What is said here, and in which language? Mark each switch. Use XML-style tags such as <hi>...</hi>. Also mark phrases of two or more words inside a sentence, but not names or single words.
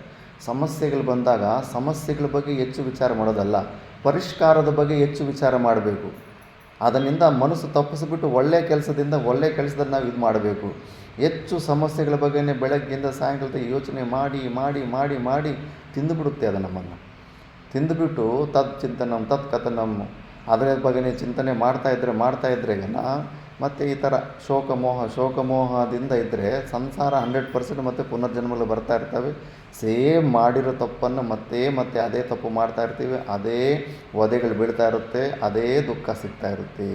<kn>ಸಮಸ್ಯೆಗಳು ಬಂದಾಗ ಸಮಸ್ಯೆಗಳ ಬಗ್ಗೆ ಹೆಚ್ಚು ವಿಚಾರ ಮಾಡೋದಲ್ಲ, ಪರಿಷ್ಕಾರದ ಬಗ್ಗೆ ಹೆಚ್ಚು ವಿಚಾರ ಮಾಡಬೇಕು. ಅದರಿಂದ ಮನಸ್ಸು ತಪ್ಪಿಸಿಬಿಟ್ಟು ಒಳ್ಳೆಯ ಕೆಲಸದಲ್ಲಿ ನಾವು ಇದು ಮಾಡಬೇಕು. ಹೆಚ್ಚು ಸಮಸ್ಯೆಗಳ ಬಗ್ಗೆನೇ ಬೆಳಗ್ಗೆಯಿಂದ ಸಾಯಂಕಾಲದ ಯೋಚನೆ ಮಾಡಿ ಮಾಡಿ ಮಾಡಿ ಮಾಡಿ ತಿಂದುಬಿಡುತ್ತೆ. ಅದು ನಮ್ಮನ್ನು ತಿಂದುಬಿಟ್ಟು</kn> <sa>ತತ್ ಚಿಂತನಂ ತತ್ ಕಥನಂ</sa> <kn>ಅದರ ಬಗ್ಗೆನೇ ಚಿಂತನೆ ಮಾಡ್ತಾ ಇದ್ದರೆ ಮತ್ತು ಈ ಥರ ಶೋಕಮೋಹದಿಂದ ಇದ್ದರೆ ಸಂಸಾರ 100% ಮತ್ತೆ ಪುನರ್ಜನ್ಮಗಳು ಬರ್ತಾ ಇರ್ತವೆ. ಸೇಮ್ ಮಾಡಿರೋ ತಪ್ಪನ್ನು ಮತ್ತೆ ಅದೇ ತಪ್ಪು ಮಾಡ್ತಾ ಇರ್ತೀವಿ. ಅದೇ ವಧೆಗಳು ಬೀಳ್ತಾ ಇರುತ್ತೆ, ಅದೇ ದುಃಖ ಸಿಗ್ತಾ ಇರುತ್ತೆ.</kn>